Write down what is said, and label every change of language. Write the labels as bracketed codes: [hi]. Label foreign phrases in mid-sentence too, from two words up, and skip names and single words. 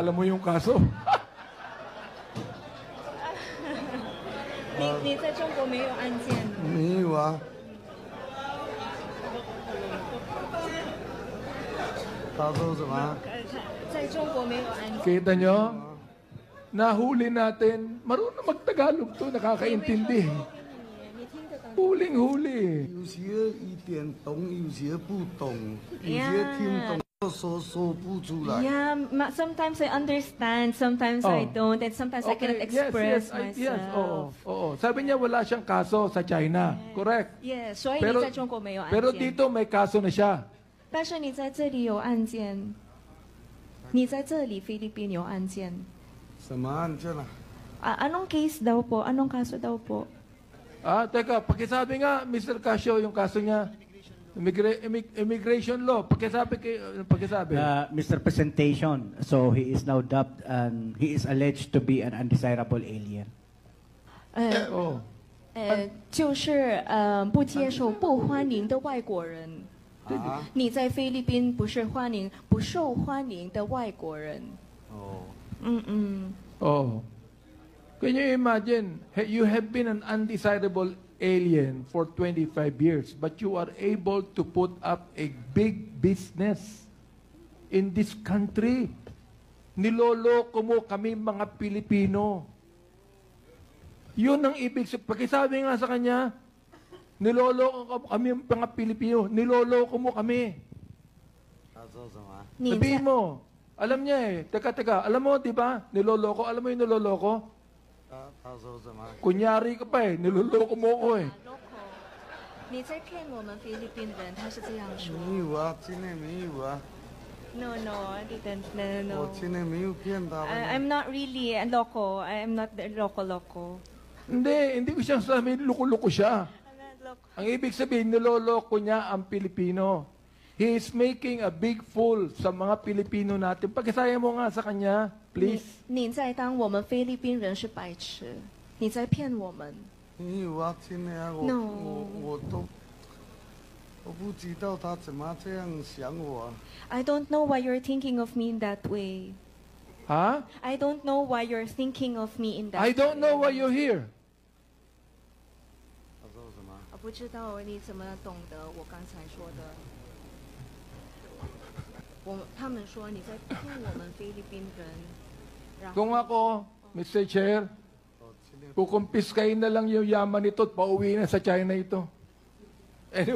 [tl] mo, alam mo yung kaso. [zh] 你在中国没有案件？没有啊。他说什么？在中国没有案件。 [tl] Kita nyo? Nahuli natin. Marunong mag-Tagalog to, nakakaintindi. [zh] 你听得懂？ [tl] Huling-huli. [zh] 有些一点懂，有些不懂，有些听懂说不出来。 [en] Yeah, sometimes I understand, sometimes I Oh. don't, and sometimes I cannot express myself. Yes, [tl] oo. Sabi niya wala siyang kaso sa China. [en] Correct. [zh] Yeah, 所以 [tl] Pero, [zh] 你在中国没有案 [tl] pero [zh] 件， [tl] dito may kaso na siya. [zh] 但是你在这里有案件，你在这里菲律宾有案件。什么案件啊？ [tl] Anong case daw po? Anong kaso daw po? Teka, pakisabi nga, Mr. Casio, yung kaso niya. [en] Immigration law. [tl] Pakisabi. [en] Mr. Presentation, so he is now dubbed and he is alleged to be an undesirable alien. 哦。 [zh] 就是不接受、不欢迎的外国人。啊？你在菲律宾不是欢迎、不受欢迎的外国人。哦。 Oh. [en] Can you imagine, you have been an undesirable alien for 25 years, but you are able to put up a big business in this country. [tl] Niloloko mo kami mga Pilipino. Yun ang ibig sabihin. Pakisabi nga sa kanya, niloloko kami mga Pilipino. Niloloko mo kami. [zh] 他说什么？你 [tl] Sabihin [zh] 在 [tl] mo, alam niya eh. Teka, alam mo, di ba? Niloloko. Alam mo yung niloloko? [zh] 他说什么？ [tl] Kunyari ka pa eh. Niloloko mo ko eh. [zh] 你在骗我们菲律宾人，他是这样说。没有啊，今天没有啊， [en] No, I didn't. No. [zh] 我今天没有骗他们。 [en] I'm not really a loco. I'm not the loco. [tl] Hindi ko siyang sabihin, loko-loko siya. [en] I'm not loco. [tl] Ang ibig sabihin, niloloko niya ang Pilipino. [en] He is making a big fool [tl] sa mga Pilipino natin. Pakisaya mo nga sa kanya, please. [zh] 你在当我们菲律宾人是白痴，你在骗我们。没有啊，今天啊， [en] No [zh] 我不知道他怎么这样想我啊。 [en] I don't know why you're thinking of me in that way. Ha? I don't know why you're thinking of me in that I don't know why way. you're here. [zh] 他说什么？我不知道你怎么懂得我刚才说的。他们说你在骗我们菲律宾人。然后 [tl] Kung ako, Mr. Chair, kukumpiskain na lang yung yaman nito at pauwi na sa China ito.